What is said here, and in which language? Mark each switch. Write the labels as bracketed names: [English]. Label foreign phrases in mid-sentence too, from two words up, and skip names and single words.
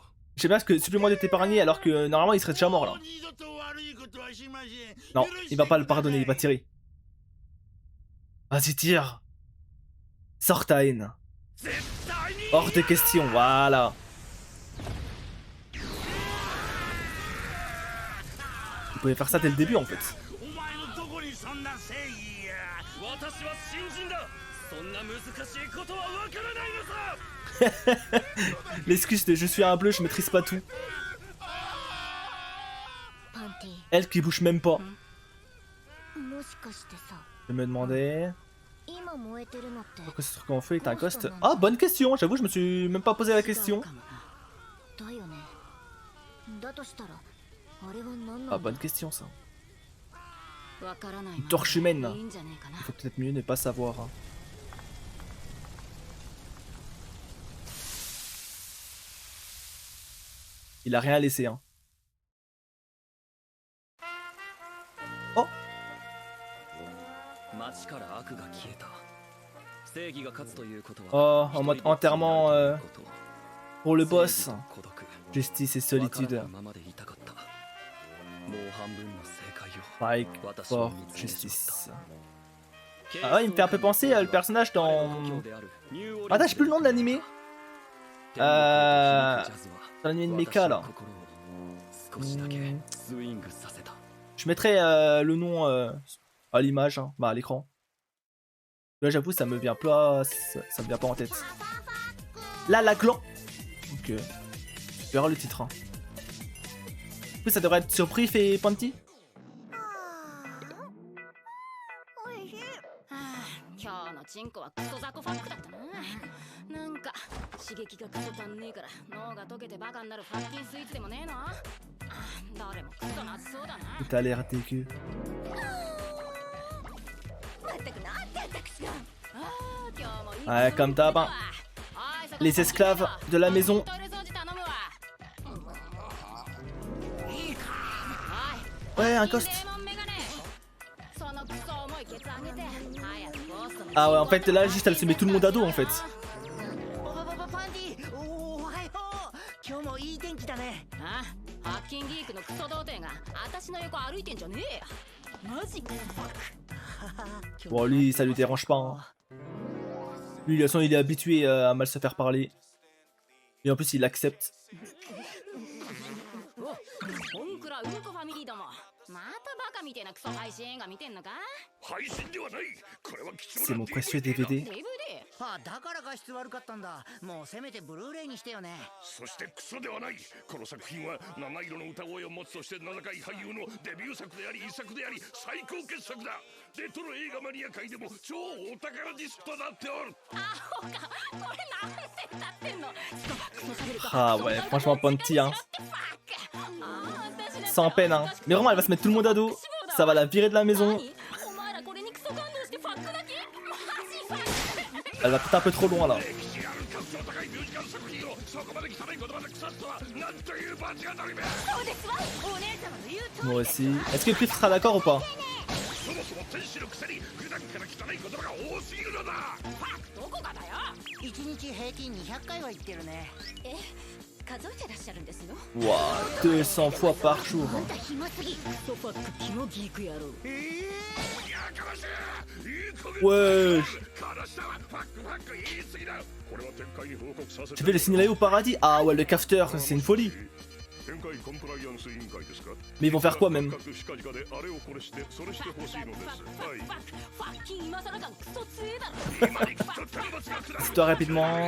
[French] Je sais bien parce que supplément d'être épargné alors que normalement il serait déjà mort là. Non, il va pas le pardonner, il va tirer. Vas-y, tire. Sors ta haine. Hors de question, voilà. Il pouvait faire ça dès le début en fait. [Japanese] 私は新人だそんな難しいことはわからないのさ。 [French] L'excuse de je suis un bleu, je maîtrise pas tout. [Japanese] パンティ [French] Elle qui bouge même pas. [Japanese] もしかしてさ [French] Je me demandais... [Japanese] 今燃えてるのって [French] Pourquoi ce truc en feu est un ghost? Ah, bonne question. J'avoue, je me suis même pas posé la question. [Japanese] だよねだとしたらあれは何な [French] Ah, [Japanese] んだ [French] bonne question ça. [Japanese] わからない [French] Une torche humaine. [Japanese] いいんじゃねえかな [French] Il faut peut-être mieux ne pas savoir. Hein. Il a rien laissé, hein. Oh! [Japanese] 街から悪が消えた。正義が勝つということは [French] Oh, en mode enterrement pour le boss. [Japanese] 孤独 [French] Justice et solitude. [Japanese] ままでいたかった。もう半分の正解を [English] Fight [Japanese] 私は [English] for [Japanese] 見つめてしまっ [English] justice. [Japanese] た。 [French] Ah ouais, il me fait un peu penser le personnage dans... Attends, j'ai plus le nom de l'animé. Dans l'animé de Mecha là. Je mettrai le nom à l'image, hein, bah à l'écran. Là j'avoue ça me vient pas, ça me vient pas en tête. Là la clan. Ok. Tu verras le titre. Hein. Du coup ça devrait être sur Brief et Panty. [Japanese] 今日のチンコはクソザコファックだったな。なんか刺激がクソ足んねえから脳が溶けてバカになるファッキンスイーツでもねえの？誰もクソまずそうだな。 [French] T'as l'air dégueu. [Japanese] まったくなんて私が。今日もいい。 [French] Ouais, comme d'hab. Hein. Les esclaves de la maison. Ouais, un ghost. Ah ouais, en fait, là, juste, elle se met tout le monde à dos, en fait. [Japanese] パンティおはよう今日もいい天気だねああ、ハッキンギークのクソ童貞が私の横歩いてんじゃねえや。マジか。 [French] Bon, lui, ça lui dérange pas. Hein. Lui, de toute façon, il est habitué à mal se faire parler. Et en plus, il accepte. [Japanese] ボンクラうんこファミリーども。またバカみたいなクソ配信映画見てんのか？配信ではない。これは貴重 [French] C'est [Japanese] な [French] mon précieux DVD. [Japanese] DVD？あだから画質悪かったんだもうせめてブルーレイにしてよねそしてクソではない。この作品は七色の歌声を持つとして名高い俳優のデビュー作であり遺作であり最高傑作だ。レトロ映画マニア界でも超お宝ディスクとなっておる。アホか。これなんて歌ってんの？ [French] Ah ouais, franchement, Panty, hein. Sans peine, hein. Mais vraiment, elle va se mettre tout le monde à dos. Ça va la virer de la maison. Elle va peut-être un peu trop loin, là. Moi aussi. Est-ce que Prif sera d'accord ou pas? [Japanese] そもそも天使のくせに普段から汚い言葉が多すぎるのだ。どこがだよ。 1日平均200回は言ってるねえ、数えてらっしゃるんですよ。 [French] Waouh, 200 fois par jour. [Japanese] あんた暇すぎ。ソファックキモギーク野郎。 [French] Ouais. Tu fais le signaler au paradis? Ah ouais, le cafeteur, c'est une folie. Mais ils vont faire quoi même? Dis-toi rapidement.